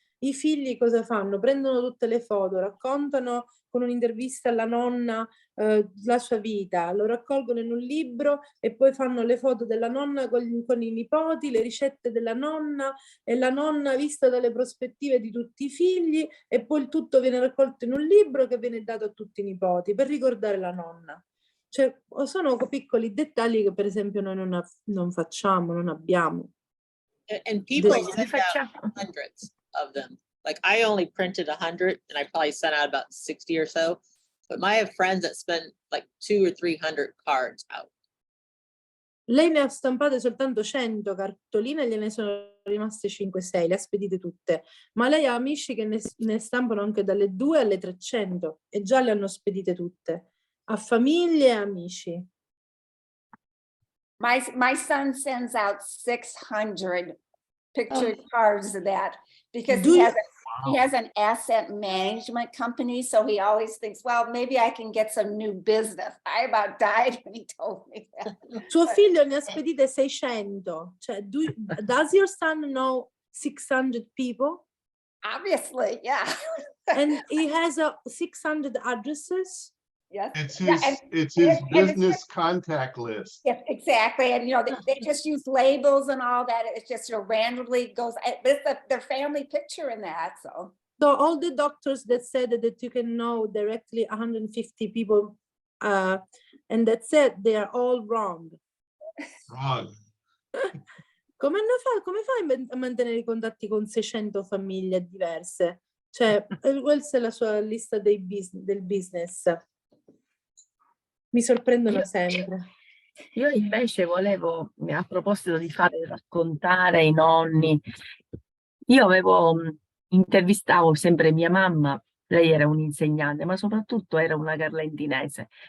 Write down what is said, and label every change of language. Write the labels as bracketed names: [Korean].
[Italian] I figli cosa fanno? Prendono tutte le foto, raccontano con un'intervista alla nonna la sua vita, lo raccolgono in un libro e poi fanno le foto della nonna con i nipoti, le ricette della nonna e la nonna vista dalle prospettive di tutti i figli e poi il tutto viene raccolto in un libro che viene dato a tutti i nipoti per ricordare la nonna. Cioè, sono piccoli dettagli che per esempio noi non facciamo, non abbiamo. [English] And people send out hundreds of them. Like I only printed 100 and I probably sent out about 60 or so. But I have friends that spend like 200 or 300 cards out. [Italian] Lei ne ha stampate soltanto 100 cartoline, gliene sono rimaste 5-6, le ha spedite tutte. Ma lei ha amici che ne stampano anche dalle 2 alle 300 e già le hanno spedite tutte. A famiglie e amici. [English] my son sends out 600 picture cards of that because he has an asset management company. So he always thinks, well, maybe I can get some new business. I about died when he told me that. [Italian] Suo figlio ne ha spedite 600. [English] Cioè, does your son know 600 people? Obviously, yeah. And he has 600 addresses? Yes. It's his business contact list. Yes, exactly. And, you know, they just use labels and all that. It's just, you know, randomly goes, it's their family picture in that, so. So all the doctors that said that you can know directly 150 people and that's it, they are all wrong. Wrong. [Italian] Come fai a mantenere i contatti con 600 famiglie diverse? Cioè, questa è la sua lista del business. Mi sorprendono sempre. Io invece volevo, a proposito di fare raccontare i nonni, io intervistavo sempre mia mamma, lei era un'insegnante, ma soprattutto era una carlentinese.